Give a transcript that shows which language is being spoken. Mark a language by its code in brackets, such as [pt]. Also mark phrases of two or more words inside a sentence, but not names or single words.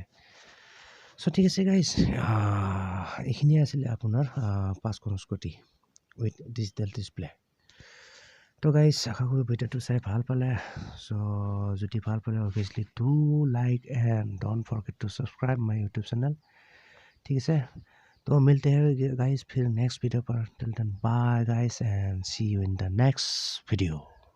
[as] চ' ঠিক আছে গাইজ, এইখিনিয়ে আছিলে আপোনাৰ 5খন [en] scooty with digital display. [as] তো গাইজ আশা কৰোঁ ভিডিঅ'টো চাই ভাল পালে। চ' যদি ভাল পালে [en] obviously do like and don't forget to subscribe my YouTube channel. [hi] ठीक है। तो मिलते हैं गाइस फिर [en] next video [hi] पर। [en] till then bye guys and see you in the next video.